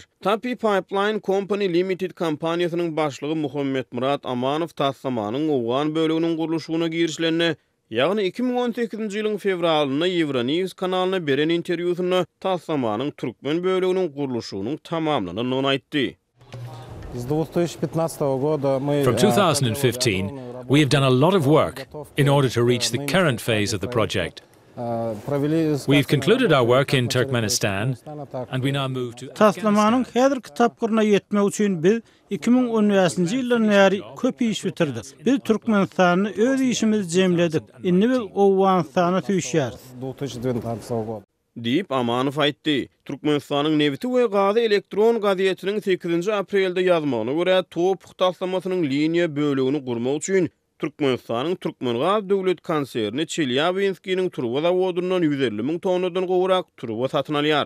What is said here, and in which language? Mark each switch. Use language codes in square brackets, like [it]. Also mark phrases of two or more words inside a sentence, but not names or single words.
[tk] Tapi Pipeline Company Limited kompaniýasynyň başlygy Muhammed Murat Amanow taslamanyň Owgan böleginiň gurulşyna girişlerini, ýagny 2018-nji ýylyň fevralyna Euronews kanalyna beren interwýusynda taslamanyň Türkmen böleginiň gurulşynyň tamamlanyny aýtdy. [en] From 2015, we have done a lot of work in order to reach the current phase of the project. We've concluded our work in Turkmenistan and we now move to [tk] Taslamanyň häzirki tapgyryna ýetmek üçin biz 2010-nji ýyldan bäri köp iş bitirdik. Biz Türkmenistany öz işimiz jemledik. Indi biz Awganistana tüýşýäris. Diýip Amanow aýtdy. Türkmenistanyň Nevti we Gazy elektron gazetiniň 8 aprelde ýazmagyna görä top taslamasynyň liniýa bölegini gurmak üçin Türkmenistanyň Türkmengaz döwlet konserni Çelyabinskiň turbo zawodundan 150 000 tonnadan gowrak turbo satyn alýar.